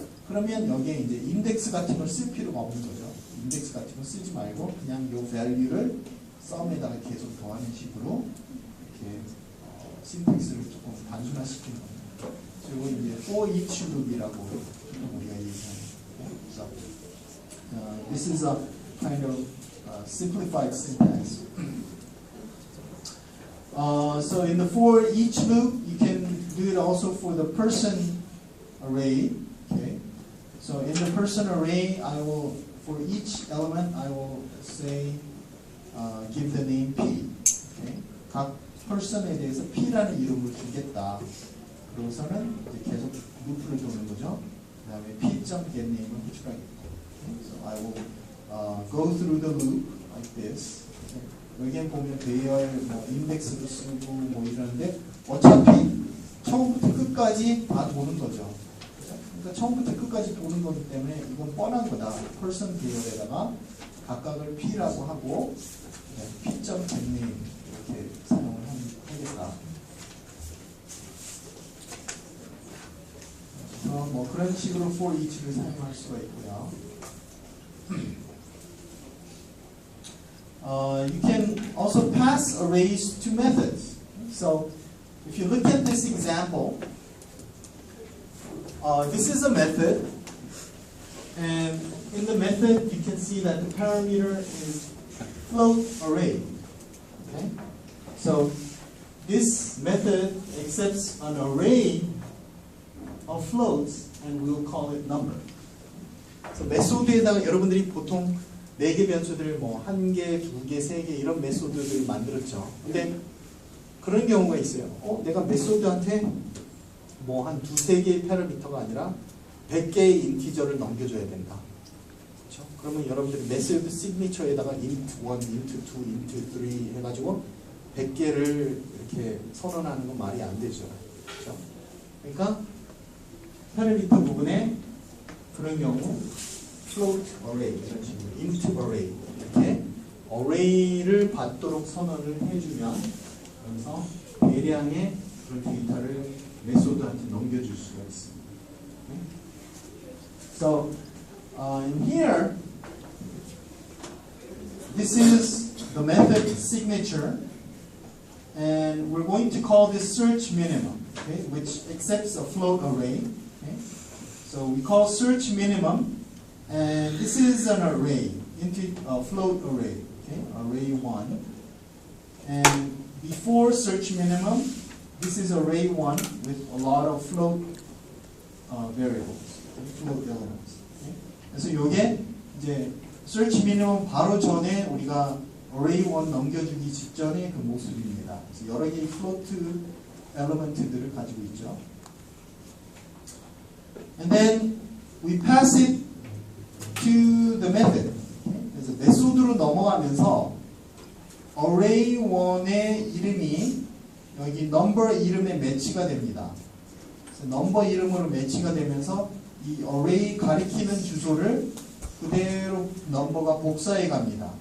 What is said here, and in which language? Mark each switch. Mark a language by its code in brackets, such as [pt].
[ko] 그러면 여기에 이제 인덱스 같은 걸 쓸 필요가 없는 거죠. 인덱스 같은 거 쓰지 말고 그냥 이 value를 썸에다가 계속 더하는 식으로 이렇게 신텍스를 조금 단순화시키는 겁니다. 그리고 이제 for each loop이라고 우리가 얘기하는 거고. [en] This is a kind of simplified syntax. So in the for each loop, you can do it also for the person array. Okay. So in the person array, for each element, I will say give the name P. Okay. [ko] 각 person에 대해서 P라는 이름을 주겠다. 그러고서는 이제 계속 루프를 도는 거죠. 그 다음에 P.getName을 호출하겠다. [en] Okay. So I will go through the loop like this. [ko] 여기에 보면 배열, 뭐 인덱스도 쓰고 뭐 이러는데 어차피 처음부터 끝까지 다 도는 거죠. 그러니까 처음부터 끝까지 도는 거기 때문에 이건 뻔한 거다. person 배열에다가 각각을 P라고 하고 P.getName 이렇게 사용을 하겠다. 그래서 뭐 그런 식으로 for each를 사용할 수가 있고요. [en] You can also pass arrays to methods. So if you look at this example, this is a method, and in the method you can see that the parameter is float array. Okay? So this method accepts an array of floats and we'll call it number. [ko] So 메소드에다가 여러분들이 보통 4개 변수들을 뭐 1개, 2개, 3개 이런 메소드들을 만들었죠. 근데 그런 경우가 있어요. 내가 메소드한테 뭐 한 2-3개의 패러미터가 아니라 100개의 인티저를 넘겨줘야 된다. 그렇죠? 그러면 여러분들이 메소드 시그니처에다가 int 1, int 2, int 3 해가지고 100개를 이렇게 선언하는 건 말이 안 되죠. 그렇죠? 그러니까 패러미터 부분에 그런 경우 float array 이런 식으로 int array 이렇게 array를 받도록 선언을 해주면 그래서 대량의 그런 데이터를 메소드한테 넘겨줄 수가 있습니다. [en] Okay? So in here, this is the method signature, and we're going to call this search minimum, okay, which accepts a float array. Okay? So we call search minimum, and this is an array. float array. Okay, array 1. And before search minimum, this is array 1 with a lot of float variables, float elements. Okay? [ko] 그래서 이게 이제 search minimum 바로 전에 우리가 array 1 넘겨주기 직전의 그 모습입니다. 그래서 여러 개의 float element들을 가지고 있죠. [en] And then we pass it to the method. Okay? [ko] 그래서 메소드로 넘어가면서 array 1의 이름이 여기 number 이름에 매치가 됩니다. 그래서 number 이름으로 매치가 되면서 이 array 가리키는 주소를 그대로 number가 복사해 갑니다.